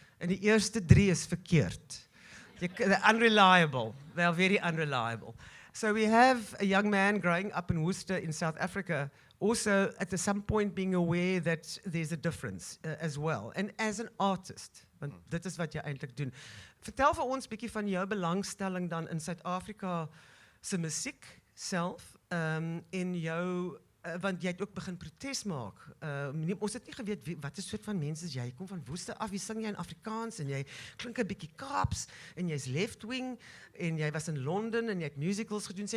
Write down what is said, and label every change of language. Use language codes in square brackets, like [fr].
[af] En die eerste 3 is verkeerd. [en] Unreliable. They're very unreliable. So we have a young man growing up in Worcester in South Africa, also at some point being aware that there's a difference as well. And as an artist, [af] want dit is wat jy eintlik doen. Vertel vir ons 'n bietjie van jou belangstelling dan in Suid-Afrika se musiek self, en jou want jy het ook begin protes maak. Ons het nie geweet wat 'n soort van mense is jy. Jy kom van woeste af, jy sing jy in Afrikaans en jy klink 'n bietjie Kaaps en jy's left-wing en jy was in Londen en jy het musicals gedoen.